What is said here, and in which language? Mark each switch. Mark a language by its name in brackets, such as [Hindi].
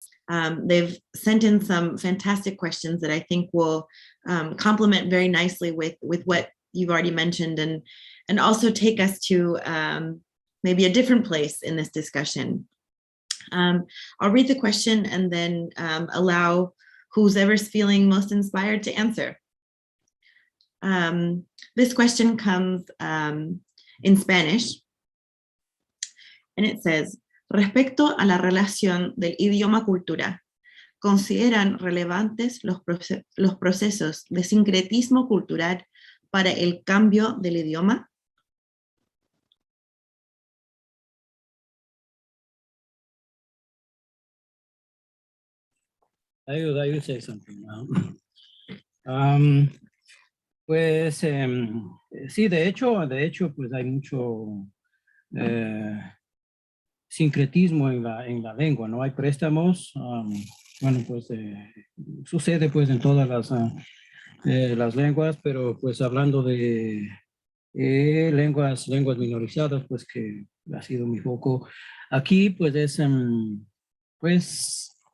[English] They've sent in some fantastic questions that I think will complement very nicely with what you've already mentioned, and also take us to maybe a different place in this discussion. I'll read the question and then allow whoever's feeling most inspired to answer. This question comes in Spanish, and it says, [Spanish] respecto a la relación del idioma-cultura, ¿consideran relevantes los procesos de sincretismo cultural para el cambio del idioma? [English] I would say something now. [Spanish] Pues sí, de hecho, pues hay mucho sincretismo en la lengua, ¿no? Hay préstamos, bueno, pues sucede pues en todas las lenguas, pero pues hablando de lenguas minorizadas, pues que ha sido mi foco aquí, pues es, pues